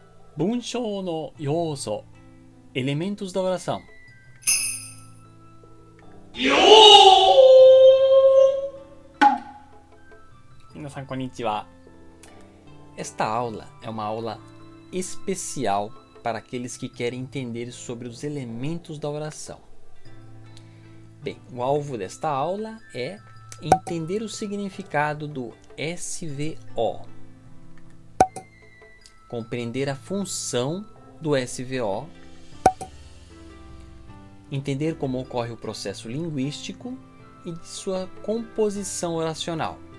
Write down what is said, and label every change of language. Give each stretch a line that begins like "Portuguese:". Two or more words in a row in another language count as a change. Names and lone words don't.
Japanese: 文章の要素
Portuguese: elementos da oração.
Japanese: 皆さん、こんにちは.
Portuguese: Esta aula é uma aula especial para aqueles que querem entender sobre os elementos da oração. Bem, o alvo desta aula é entender o significado do SVO, compreender a função do SVO, entender como ocorre o processo linguístico e de sua composição oracional.